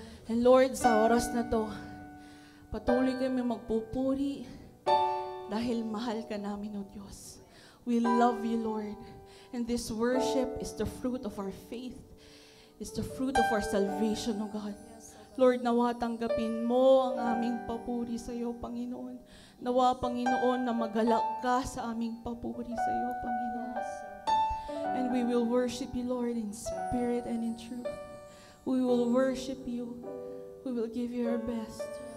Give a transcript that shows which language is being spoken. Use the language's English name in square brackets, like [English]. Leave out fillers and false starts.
[English] And Lord, [Filipino] sa oras na to, patuloy kami magpupuri dahil mahal ka namin, O Diyos. [English] We love you, Lord. And this worship is the fruit of our faith. It's the fruit of our salvation, O God. [Filipino] Lord, nawa tanggapin mo ang aming papuri sa iyo, Panginoon. Nawa, Panginoon, na magalak ka sa aming papuri sa iyo, Panginoon. [English] And we will worship you, Lord, in spirit and in truth. We will worship you. We will give you our best.